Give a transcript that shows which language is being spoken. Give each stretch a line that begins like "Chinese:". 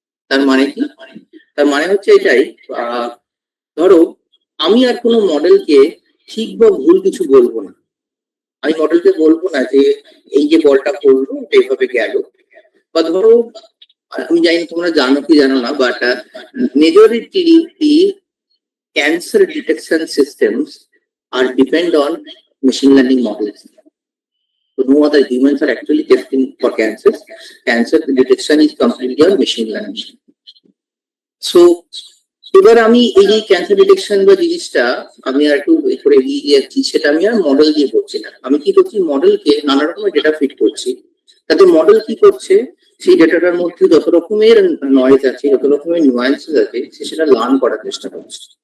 Bangla: তার মানে কি, তার মানে হচ্ছে এটাই, ধরো আমি আর কোনো মডেলকে ঠিক বা ভুল কিছু বলবো না। আমি মডেলকে বলবো না যে এই যে বলটা পড়লো এটা এইভাবে গেল, বা ধরো আমি জানি তোমরা জানো কি জানো না,
English: But majority cancer detection systems are depend on machine learning models. So no other humans are actually testing for cancers. Cancer detection is completely on machine learning.
Bangla: So এবার আমি এই যে ক্যান্সার ডিটেকশন বা জিনিসটা আমি আর একটু করে এগিয়ে যাচ্ছি, সেটা আমি আর মডেল দিয়ে করছি না। আমি কি করছি, মডেলকে নানা রকমের ডেটা ফিট করছি। তাতে মডেল কি করছে, সেই ডেটাটার মধ্যে যত রকমের নয়েজ আছে, যত রকমের নুয়ান্সেস আছে, সে সেটা লার্ন করার চেষ্টা করছে।